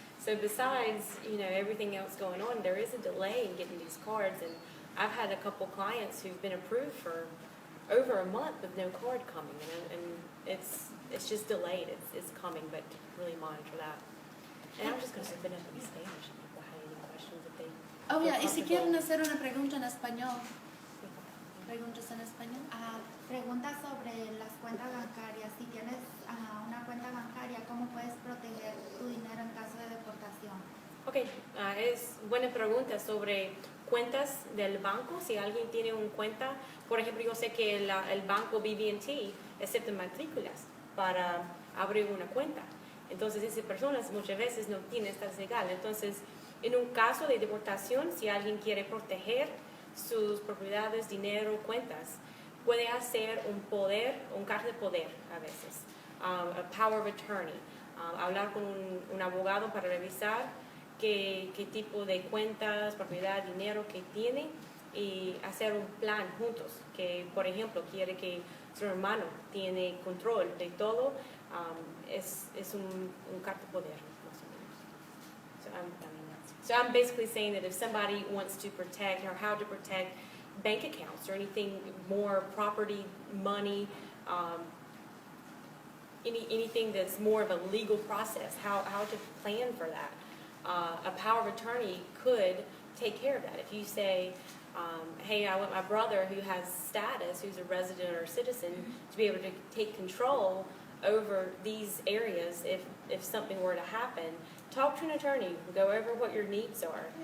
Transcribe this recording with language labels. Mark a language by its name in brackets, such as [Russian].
[English] So besides, everything else going on, there is a delay in getting these cards. And I've had a couple clients who've been approved for over a month with no card coming, and it's just delayed. It's coming, but really monitor that. And I'm just going to open up in Spanish if people have any questions. If they Oh, yeah, [Spanish] y si quieren hacer una pregunta en español. preguntas en español? Pregunta sobre las cuentas bancarias. Si tienes una cuenta bancaria, ¿cómo puedes proteger tu dinero en caso de deportación? Ok, es buena pregunta sobre cuentas del banco. Si alguien tiene una cuenta, por ejemplo, yo sé que el banco BB&T acepta matrículas para abrir una cuenta. Entonces, esas personas muchas veces no tienen estatus legal. Entonces, en un caso de deportación, si alguien quiere proteger sus propiedades, dinero, cuentas, puede hacer un carta de poder a veces, [English] a power of attorney, [Spanish] hablar con un abogado para revisar qué tipo de cuentas, propiedad, dinero que tiene y hacer un plan juntos, que por ejemplo quiere que su hermano tiene control de todo, es un carta de poder, más o menos. [English] So I'm basically saying that if somebody wants to protect or how to protect bank accounts or anything more property, money, anything that's more of a legal process, how to plan for that. A power of attorney could take care of that. If you say, hey, I want my brother who has status, who's a resident or a citizen, to be able to take control over these areas if something were to happen, talk to an attorney, go over what your needs are.